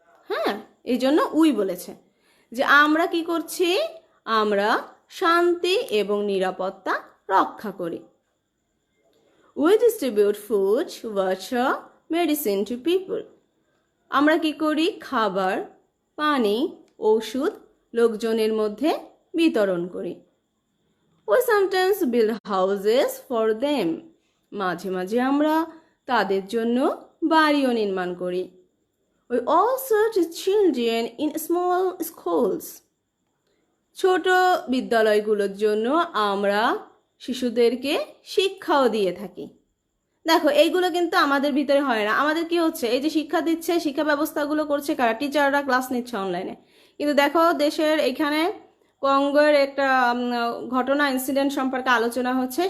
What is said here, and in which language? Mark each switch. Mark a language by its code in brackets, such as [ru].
[bn] হ্যাঁ, এই জন্য উই বলেছে যে আমরা কি করছি, আমরা শান্তি এবং নিরাপত্তা রক্ষা করি। [en] We distribute food, water, medicine to people. [bn] আমরা কি করি, খাবার, পানি, ওষুধ লোকজনের মধ্যে বিতরণ করি। [en] We sometimes build houses for them. [bn] মাঝে মাঝে আমরা তাদের জন্য বাড়িও নির্মাণ করি। [en] We also teach children in small schools. [bn] ছোট বিদ্যালয়গুলোর জন্য আমরা শিশুদেরকে শিক্ষাও দিয়ে থাকি। দেখো, এইগুলো কিন্তু আমাদের ভিতরে হয় না। আমাদের কি হচ্ছে, এই যে শিক্ষা দিচ্ছে, শিক্ষা ব্যবস্থাগুলো করছে কারা, টিচাররা ক্লাস নিচ্ছে অনলাইনে। কিন্তু দেখো, দেশের এখানে কঙ্গোর একটা ঘটনা, ইনসিডেন্ট সম্পর্কে আলোচনা হচ্ছে।